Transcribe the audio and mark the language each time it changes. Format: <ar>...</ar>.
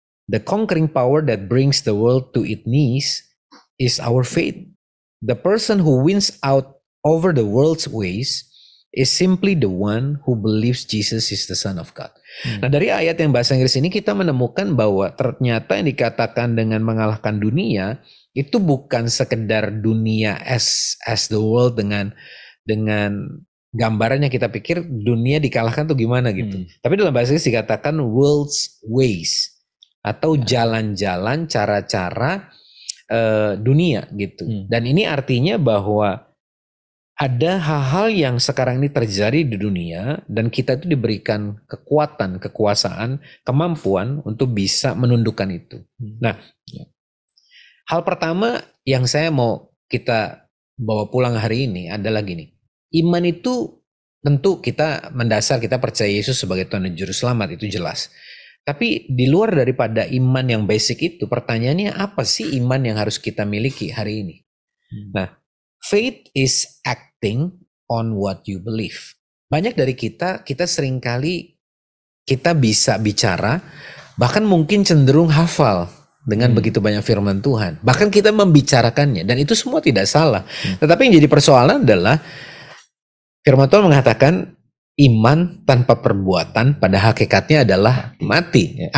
<en>The conquering power that brings the world to its knees is our faith. The person who wins out over the world's ways is simply the one who believes Jesus is the Son of God.</en> <id>Nah, dari ayat yang bahasa Inggris ini kita menemukan bahwa ternyata yang dikatakan dengan mengalahkan dunia itu bukan sekedar dunia</id> <en>as the world</en> <id>dengan gambarannya kita pikir dunia dikalahkan tuh gimana gitu. Tapi dalam bahasa Inggris dikatakan</id> <en>world's ways</en> <id>atau jalan-jalan cara-cara dunia gitu. Dan ini artinya bahwa ada hal-hal yang sekarang ini terjadi di dunia dan kita itu diberikan kekuatan, kekuasaan, kemampuan untuk bisa menundukkan itu. Nah, hal pertama yang saya mau kita bawa pulang hari ini adalah gini. Iman itu tentu kita mendasar, kita percaya Yesus sebagai Tuhan dan Juru Selamat, itu jelas. Tapi di luar daripada iman yang basic itu, pertanyaannya apa sih iman yang harus kita miliki hari ini?</id> <en>Nah, faith is acting on what you believe.</en> <id>Banyak dari kita seringkali kita bisa bicara, bahkan mungkin cenderung hafal dengan begitu banyak firman Tuhan. Bahkan kita membicarakannya, dan itu semua tidak salah. Tetapi yang jadi persoalan adalah firman Tuhan mengatakan iman tanpa perbuatan pada hakikatnya adalah mati.</id>